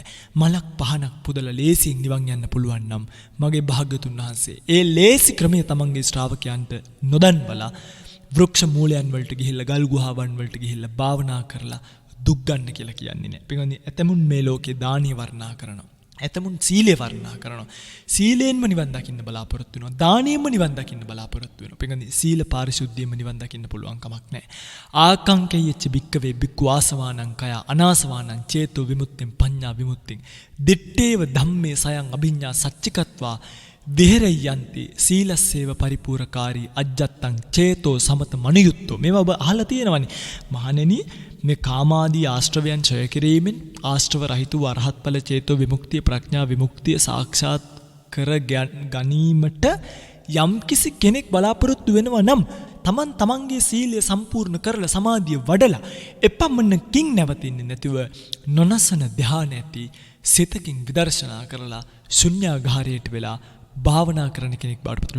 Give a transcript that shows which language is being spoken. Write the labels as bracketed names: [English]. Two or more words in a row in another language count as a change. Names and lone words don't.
[Sinhala] මලක් පහනක් පුදලා ලේසියෙන් නිවන් යන්න පුළුවන් නම් මගේ භාග්‍යතුන් වහන්සේ ඒ ලේසි ක්‍රමය තමන්ගේ ශ්‍රාවකයන්ට නොදන්වලා වෘක්ෂ මූලයන් වලට ගිහිල්ලා ගල් ගුහාවන් වලට ගිහිල්ලා භාවනා කරලා දුක් ගන්න කියලා කියන්නේ නැහැ. පින්වත්නි ඇතමුන් මේ ලෝකේ දානිය වර්ණනා කරනවා. ඇතමුන් සීලය වර්ණනා කරනවා. සීලයෙන්ම නිවන් දකින්න බලාපොරොත්තු වෙනවා. දානියෙන්ම නිවන් දකින්න බලාපොරොත්තු වෙනවා. පින්වත්නි සීල පාරිශුද්ධියෙන්ම නිවන් දකින්න පුළුවන් කමක් නැහැ. [Pali] ආකංකේයච්ච බික්කවේ බික්ඛු ආසවානං කය අනාසවානං චේතෝ විමුක්තිං පඤ්ඤා විමුක්තිං දිත්තේව ධම්මේ සයං අභිඤ්ඤා සච්චිකත්වා විහෙරයන්ති සීලස්සේව පරිපූර්ණකාරී අජ්ජත්තං චේතෝ සමත මනුයුත්තෝ. [Sinhala] මේවා ඔබ අහලා තියෙනවනේ. මහණෙනි මේ කාමාදී ආශ්‍රවයන් ඡය කිරීමෙන් ආශ්‍රව රහිත වූ අරහත් ඵල චේතෝ විමුක්තිය ප්‍රඥා විමුක්තිය සාක්ෂාත් කර ගැනීමට යම්කිසි කෙනෙක් බලාපොරොත්තු වෙනවා නම් තමන්ගේ සීලය සම්පූර්ණ කරලා සමාධිය වඩලා එපමණකින් නැවතින්නේ නැතිව නොනසන ධ්‍යාන ඇති සිතකින් විදර්ශනා කරලා ශුන්‍යාගාරයට වෙලා භාවනා කරන කෙනෙක් බවට පත් වෙනවා.